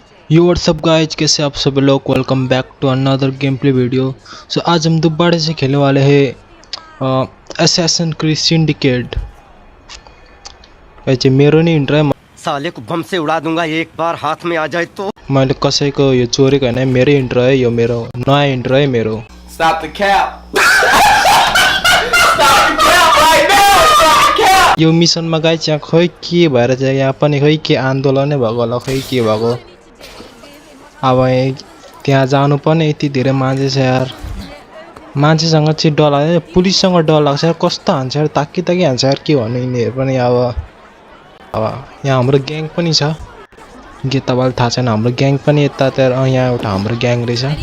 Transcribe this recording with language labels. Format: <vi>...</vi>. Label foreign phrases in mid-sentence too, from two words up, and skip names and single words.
<en>Yo whatsup guys,</en> <hi>कैसे आप सभी लोग।</hi> <en>Welcome back to another game play video.</en> <hi>सो आज हम दोबारा से खेलने वाले हैं असैसिन क्रीड सिंडिकेट। वैसे मेरो नहीं इंट्रो है, साले को बम से उड़ा दूंगा एक बार हाथ में आ जाए तो।</hi> <ne>मैले कसैको यो चोरेको होइन, मेरै इंट्रो है यो, मेरो नयाँ इंट्रो है मेरो।</ne> <en>Stop the cap. Stop the cap right now. Stop the cap.</en> <ne>यो मिसनमा गाइज यहाँ खै के भएर चाहिँ यहाँ पनि खै के आन्दोलनै भएको होला, खै के भएको। अब त्यहाँ जानु पनि यति धेरै मान्छे छ यार, मान्छेसँग चाहिँ डर लाग्छ, पुलिससँग डर लाग्छ यार। कस्तो हान्छ यार, ताकी हान्छ यार, के भन्नु यिनीहरू पनि। अब यहाँ हाम्रो ग्याङ पनि छ, के तपाईँलाई थाहा छैन, हाम्रो ग्याङ पनि यता त्यहाँ यहाँ एउटा हाम्रो ग्याङ रहेछ।</ne>